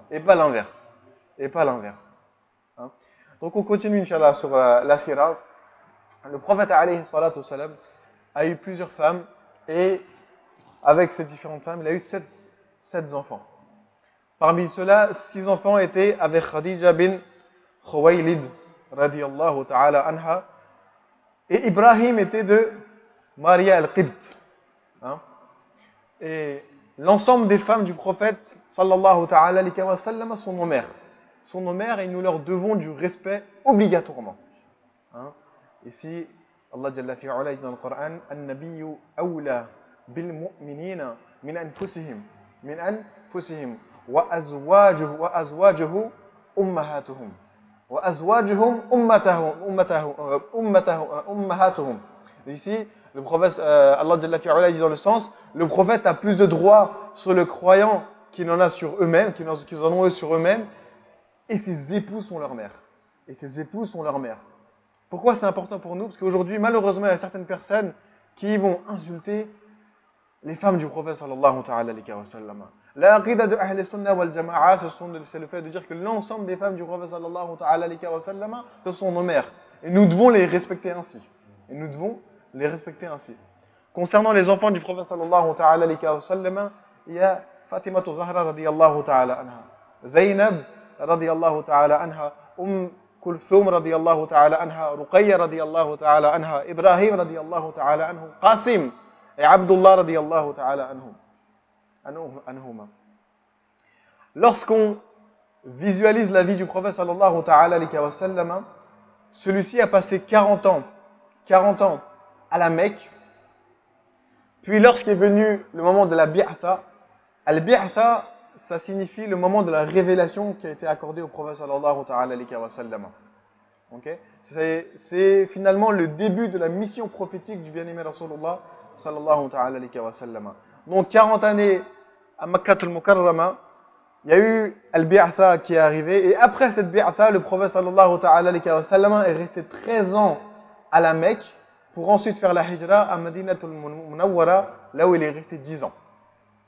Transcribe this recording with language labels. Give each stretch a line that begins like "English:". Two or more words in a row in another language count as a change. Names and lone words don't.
French: Et pas l'inverse. Hein? Donc on continue, Inch'Allah, sur la sira. Le prophète
Arabic: عليه الصلاة والسلام
French: a eu plusieurs femmes et avec ces différentes femmes, il a eu 7 enfants. Parmi ceux-là, 6 enfants étaient avec Khadija bin Khuwaylid,
Arabic: رضي الله تعالى عنها,
French: et Ibrahim était de Maria al-Qibt. Hein? Et l'ensemble des femmes du prophète,
Arabic: صلى الله تعالى عليه وسلم,
French: sont nos mères. Sont nos mères et nous leur devons du respect obligatoirement. Hein? Ici, Allah
Arabic: جل في علاه
French: dit dans le Coran,
Arabic: النبي أولى بالمؤمنين من أنفسهم وأزواجه أمهاتهم وأزواجهم أمهاتهم.
French: Ici, le prophète Allah
Arabic: جل في علاه
French: dit dans le sens, le prophète a plus de droits sur le croyant qu'il en a sur eux-mêmes, qu'ils en ont eux sur eux-mêmes, et ses épouses sont leurs mères. Pourquoi c'est important pour nous? Parce qu'aujourd'hui, malheureusement, il y a certaines personnes qui vont insulter les femmes du prophète
Arabic: صلى الله عليه وسلم.
French: L'aqida de
Arabic: أهل السنة والجماعة,
French: c'est le fait de dire que l'ensemble des femmes du prophète
Arabic: صلى الله عليه وسلم,
French: ce sont nos mères. Et nous devons les respecter ainsi. Concernant les enfants du prophète
Arabic: صلى الله عليه وسلم,
French: il y a Fatima Zahra
Arabic: رضي الله تعالى عنها,
French: Zaynab
Arabic: رضي الله تعالى عنها,
French: Kulthum
Arabic: رضي الله تعالى عنها,
French: Ruqayya
Arabic: رضي الله تعالى عنها,
French: Ibrahim
Arabic: رضي الله تعالى عنه,
French: Qasim et Abdullah
Arabic: رضي الله تعالى عنهما.
French: Lorsqu'on visualise la vie du prophète
Arabic: صلى الله تعالى عليه وسلم,
French: celui-ci a passé 40 ans à la Mecque. Puis lorsqu'est venu le moment de la bi'atha, al-bi'atha, ça signifie le moment de la révélation qui a été accordée au prophète
Arabic: صلى الله عليه وسلم.
French: Okay? C'est finalement le début de la mission prophétique du bien-aimé
Arabic: رسول الله صلى الله عليه وسلم.
French: Donc 40 années à Makkah al-Mukarrama, il y a eu al-bi'atha qui est arrivé, et après cette bi'atha, le prophète
Arabic: صلى الله عليه وسلم
French: est resté 13 ans à la Mecque pour ensuite faire la hijra à Madinatul Munawwara, là où il est resté 10 ans.